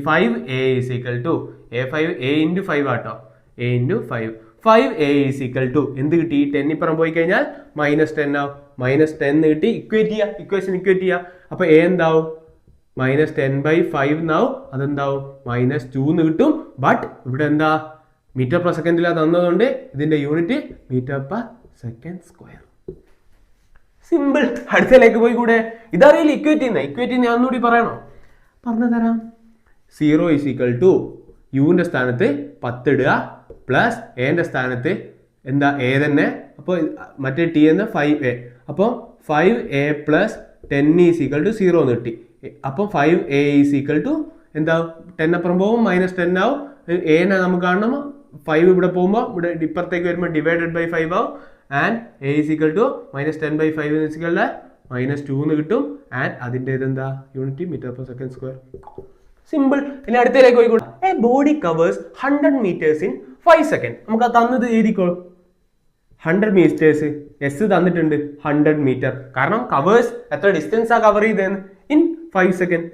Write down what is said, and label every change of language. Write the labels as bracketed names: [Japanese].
[English] 5a is equal to a into 5 [Malayalam] ആട്ടോ, [English] a into 5. 5a is equal to [Malayalam] എന്ത് കിട്ടി? 10 ഇപ്പുറം പോയി കഴിഞ്ഞാൽ -10 ആവും. -10 കിട്ടി. ഇക്വേഷൻ ഇക്വേറ്റ് ചെയ്യുക. അപ്പൊ a എന്താവും? -10/5 എന്നാവും. അതെന്താവും? -2 എന്ന് കിട്ടും. ബട്ട് ഇവിടെ എന്താ? മീറ്റർ പെർ സെക്കൻഡിലാ തന്നതുകൊണ്ട് ഇതിന്റെ unit metre per second square. Simple. അടുത്തതിലേക്ക് പോയി കൂടെ. ഇതറിയില്ല ഇക്വേറ്റ് ഞാൻ ഒന്നുകൂടി പറയണോ? പറഞ്ഞു തരാം. 0 is equal to യുവിന്റെ സ്ഥാനത്ത് 10 ഇടുക പ്ലസ് എന്റെ സ്ഥാനത്ത് എന്താ? എ തന്നെ. അപ്പോൾ മറ്റേ ടി എന്ന 5a. അപ്പോൾ [English] 5a plus 10 is equal to 0 [Malayalam] എന്ന് കിട്ടി. [English] അപ്പോൾ 5a is equal to എന്താ? [Malayalam] 10 അപ്പുറം പോകുമ്പോൾ -10 ആവും. എനെ നമുക്ക് കാണണം 5 ഇവിടെ പോകുമ്പോൾ ഇവിടെ ഇപ്പുറത്തേക്ക് വരുമ്പോൾ ഡിവൈഡഡ് ബൈ 5 ആവും. [English] And a is equal to -10/5 is equal to -2 എന്ന് കിട്ടും. [Malayalam] ആൻഡ് അതിൻ്റെ ഇതെന്താ? Unit metre per second square. Simple. ഇനി അടുത്തതിലേക്ക് പോയിക്കോട്ടെ. [English] A body covers 100 meters in 5 seconds. [Malayalam] നമുക്ക് ആ തന്നത് എഴുതിക്കോ. 100 meters എസ് തന്നിട്ടുണ്ട് 100 meter. കാരണം കവേഴ്സ് എത്ര ഡിസ്റ്റൻസ് ആ കവർ ചെയ്തതെന്ന് ഇൻ 5 seconds.